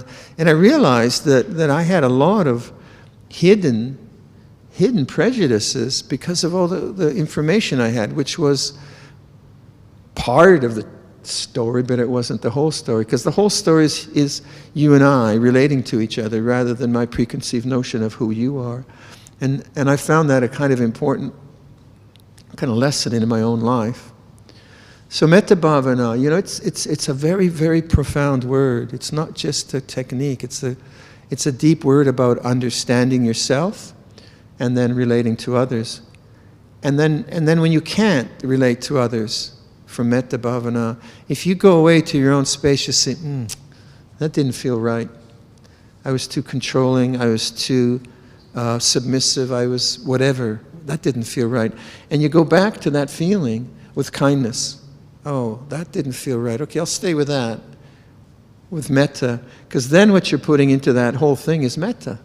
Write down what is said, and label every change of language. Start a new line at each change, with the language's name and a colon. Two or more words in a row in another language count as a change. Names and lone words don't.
English: And I realized that I had a lot of hidden prejudices because of all the information I had, which was part of the story, but it wasn't the whole story, because the whole story is you and I relating to each other rather than my preconceived notion of who you are. And I found that a kind of important kind of lesson in my own life. So
Pali: metta bhavana,
English: it's a very, very profound word. It's not just a technique. It's a deep word about understanding yourself and then relating to others. And then when you can't relate to others from
Pali: metta bhavana,
English: if you go away to your own space, you say, that didn't feel right. I was too controlling. I was too submissive. I was whatever. That didn't feel right. And you go back to that feeling with kindness. Oh, that didn't feel right. Okay, I'll stay with that, with metta, because then what you're putting into that whole thing is metta.